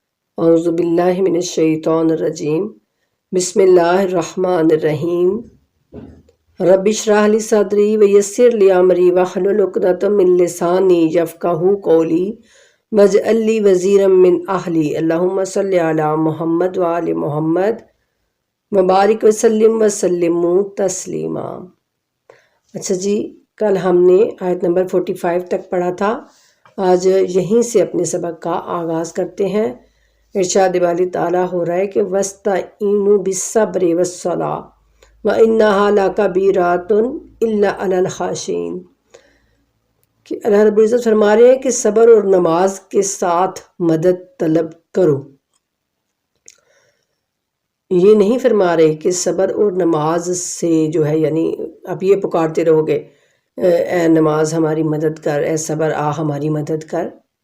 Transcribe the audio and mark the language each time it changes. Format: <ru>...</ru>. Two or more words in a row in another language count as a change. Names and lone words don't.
<ar>أعوذ بالله من الشيطان الرجيم۔ بسم الله الرحمن الرحيم. رب اشرح لي صدري ويسر لي أمري واحلل عقدة من لساني يفقهوا قولي واجعل لي وزيرا من أهلي. اللهم صل على محمد وآل محمد وبارك وسلم تسليما.</ar> <ur>اچھا جی، کل ہم نے آیت نمبر 45 تک پڑھا تھا. آج یہیں سے اپنے سبق کا آغاز کرتے ہیں. ارشاد باری تعالیٰ ہو رہا ہے کہ</ur> <ar>واستعينوا بالصبر والصلاة وإنها لكبيرة إلا على الخاشعين.</ar> <ur>کہ اللہ رب العزت فرما رہے ہیں کہ صبر اور نماز کے ساتھ مدد طلب کرو. یہ نہیں فرما رہے کہ صبر اور نماز سے جو ہے، یعنی آپ یہ پکارتے رہو گے اے نماز ہماری مدد کر، اے صبر آ ہماری مدد کر.</ur>